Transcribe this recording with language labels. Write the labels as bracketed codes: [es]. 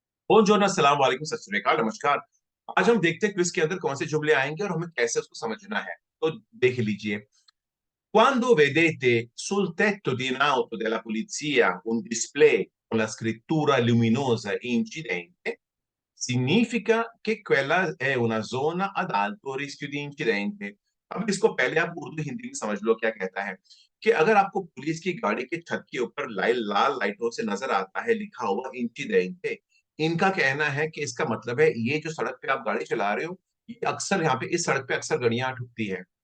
[it] बुongiorno, [hi] अस्सलाम वालेकुम, सत श्री अकाल, नमस्कार। आज हम देखते हैं क्विज के अंदर कौन से जुमले आएंगे और हमें कैसे उसको समझना है। तो देख लीजिए। [it] Quando vedete sul tetto di un'auto della polizia un display con la scrittura luminosa incidente, significa che quella è una zona ad alto rischio di incidente। [hi] अब इसको पहले आप उर्दू हिंदी में समझ लो क्या कहता है। कि अगर आपको पुलिस की गाड़ी के छत के ऊपर लाल लाइटों से नजर आता है लिखा हुआ इंचिडेंटे, इनका कहना है कि इसका मतलब है ये जो सड़क पे आप गाड़ी चला रहे हो, ये अक्सर यहाँ पे इस सड़क पे अक्सर गाड़ियां ठुकती है।